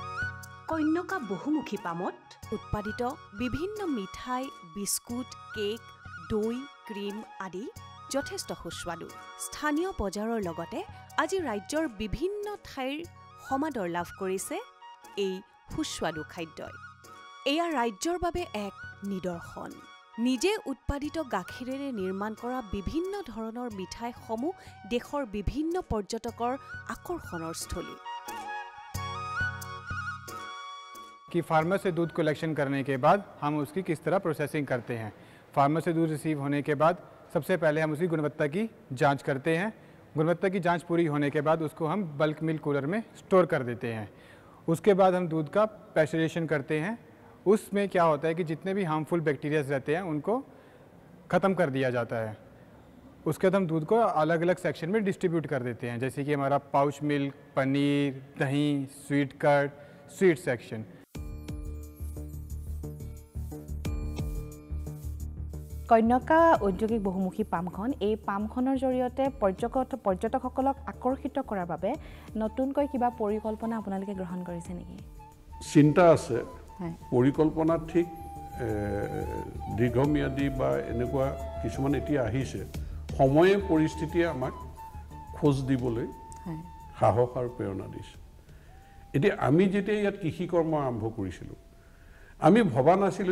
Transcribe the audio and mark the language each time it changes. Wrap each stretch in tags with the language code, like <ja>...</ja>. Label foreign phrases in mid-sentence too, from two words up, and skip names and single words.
<as>কন্যকা বহুমুখী পামত উৎপাদিত বিভিন্ন মিঠাই বিস্কুট কেক দৈ ক্ৰীম আদি যথেষ্ট সুস্বাদু স্থানীয় বজাৰৰ লগতে আজি ৰাজ্যৰ বিভিন্ন ঠাইৰ সমাদৰ লাভ কৰিছে এই সুস্বাদু খাদ্যই এয়া ৰাজ্যৰ বাবে এক নিদৰ্শন নিজে উৎপাদিত গাখীৰেৰে নিৰ্মাণ কৰা বিভিন্ন ধৰণৰ মিঠাইসমূহ দেশৰ বিভিন্ন পৰ্যটকৰ আকৰ্ষণৰ স্থলী</as> <hi>कि फार्मर से दूध कलेक्शन करने के बाद हम उसकी किस तरह प्रोसेसिंग करते हैं फार्मर से दूध रिसीव होने के बाद सबसे पहले हम उसकी गुणवत्ता की जांच करते हैं गुणवत्ता की जांच पूरी होने के बाद उसको हम</hi> <en>bulk milk cooler</en> <hi>में स्टोर कर देते हैं उसके बाद हम दूध का पैस्चराइजेशन करते हैं उसमें क्या होता है कि जितने भी</hi> <en>harmful bacterias</en> <hi>रहते हैं उनको ख़त्म कर दिया जाता है उसके बाद हम दूध को अलग अलग सेक्शन में डिस्ट्रीब्यूट कर देते हैं जैसे कि हमारा</hi> <en>pouch milk</en> <hi>पनीर दही</hi> <en>sweet curd sweet section</en> <as>কন্যকা ঔদ্যোগিক বহুমুখী পামখন এই পামখনৰ জৰিয়তে পৰ্যটকসকলক আকৰ্ষিত কৰাৰ বাবে নতুনকৈ কিবা পৰিকল্পনা আপোনালোকে গ্ৰহণ কৰিছে নেকি চিন্তা আছে পৰিকল্পনা ঠিক দীৰ্ঘম্যাদী বা এনেকুৱা কিছুমান এতিয়া আহিছে সময়ে পৰিস্থিতিয়ে আমাক খোজ দিবলৈ সাহস আৰু প্ৰেৰণা দিছে এতিয়া আমি যেতিয়া ইয়াত কৃষি কৰ্ম আৰম্ভ কৰিছিলোঁ আমি ভবা নাছিলোঁ</as>